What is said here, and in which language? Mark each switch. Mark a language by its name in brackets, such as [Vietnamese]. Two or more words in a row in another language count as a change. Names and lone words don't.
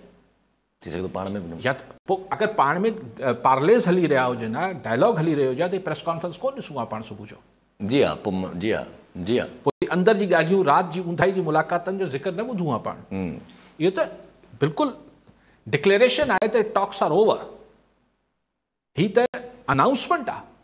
[Sindhi] थी सघे थो पाण में बि न. या पोइ अगरि पाण में पार्लेस हली रहिया हुजनि हा, डायलॉग हली रहियो हुजे हा, त [English] press conference [Sindhi] कोन ॾिसूं हा पाण सुबुह जो. जी हा, पोइ जी हा, जी हा, पोइ अंदर जी ॻाल्हियूं, राति जी ऊंधाई जी मुलाक़ातनि जो ज़िक्र न ॿुधूं हा पाण. इहो त बिल्कुलु डिक्लेरेशन आहे त [English] talks are over. [Sindhi] ही त अनाउंसमेंट आहे.